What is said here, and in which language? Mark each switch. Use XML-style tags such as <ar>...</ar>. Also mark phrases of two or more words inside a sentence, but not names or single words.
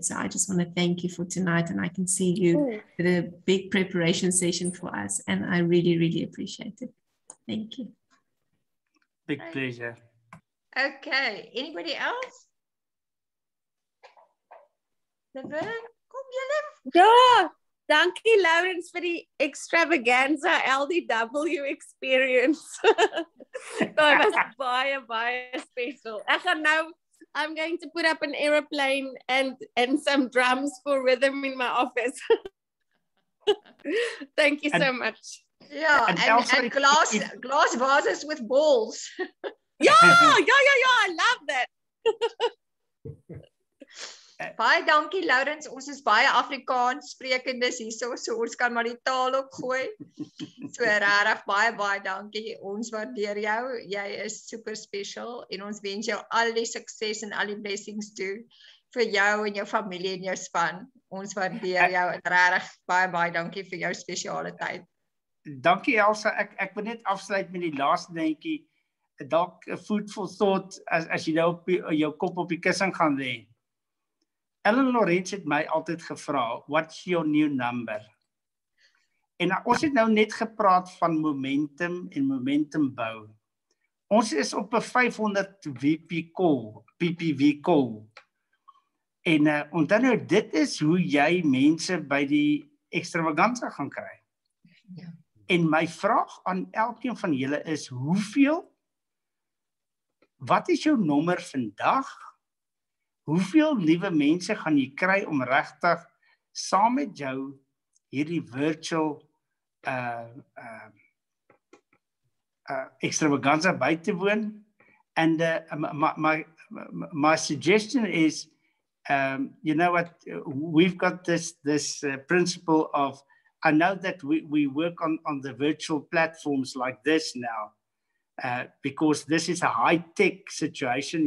<en>So I just want to thank you for tonight. And I can see you did a big preparation session for us. And I really, really appreciate it. Thank you. Big pleasure. Okay. Anybody else? Laverne,</en> <af>kom julle. Ja, dankie Louwerens vir die extravaganza LDW experience.</af> <en>That was</en> <af>baie, baie</af> <en>special. I'm going to put up an aeroplane and some drums for rhythm in my office. Thank you so much. Yeah, and glass vases with balls. Yeah, I love that.</en> <af>Baie dankie Louwerens, ons is baie Afrikaans sprekendes hierso, so ons kan maar die taal ook gooi. So regtig baie dankie. Ons waardeer jou. Jy is super special en ons wens jou al die sukses en al die blessings toe vir jou en jou familie en jou span. Ons waardeer jou regtig baie dankie vir jou spesiale tyd. Dankie Elsa. Ek wil net afsluit met die laaste dingetjie. Dalk 'n</af> <en>food for thought</en> <af>as jy nou op jou kop op die kussing gaan lê. Ellen Louwerens het my altyd gevra,</af> <en>what's your new number?</en> <af>En ons het nou net gepraat van momentum en momentum bou. Ons is op 'n 500 PPV call. En onthou nou, dit is hoe jy mense by die extravaganza gaan kry. Ja. En my vraag aan elkeen van julle is, wat is jou nommer vandag? Hoeveel nuwe mense gaan jy kry om regtig saam met jou hierdie virtual extravaganza by te woon?</af> <en>And my suggestion is, you know what, we've got this principle of, I know that we work on the virtual platforms like this now, because this is a high-tech situation.</en>